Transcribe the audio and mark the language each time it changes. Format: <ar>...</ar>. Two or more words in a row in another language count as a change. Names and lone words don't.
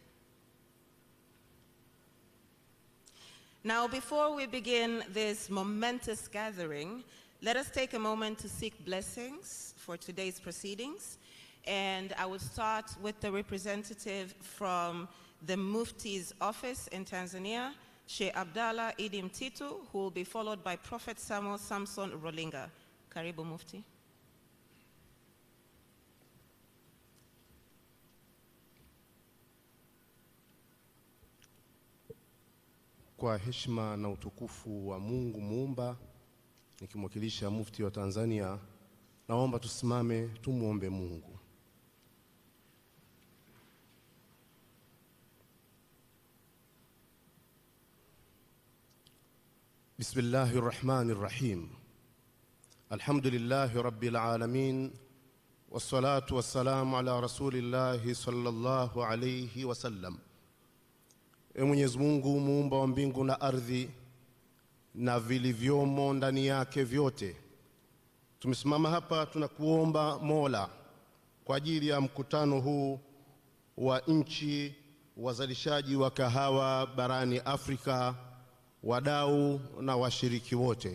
<en>Now, before we begin this momentous gathering, let us take a moment to seek blessings for today's proceedings. And I will start with the representative from the Mufti's office in Tanzania, Sheikh Abdallah Idi Mtitu, who will be followed by Prophet Samuel Samson Rolinga.</en> <sw>Karibu Mufti. Kwa heshima na utukufu wa Mungu Muumba, nikimwakilisha Mufti wa Tanzania, naomba tusimame tumuombe Mungu.</sw> <ar>بسم الله الرحمن الرحيم. الحمد لله رب العالمين. والصلاة والسلام على رسول الله صلى الله عليه وسلم.</ar> <sw>Mwenyezi Mungu muumba wa mbingu na ardhi na vilivyomo ndani yake vyote, tumesimama hapa tunakuomba Mola kwa ajili ya mkutano huu wa nchi wazalishaji wa kahawa barani Afrika, wadau na washiriki wote.</sw>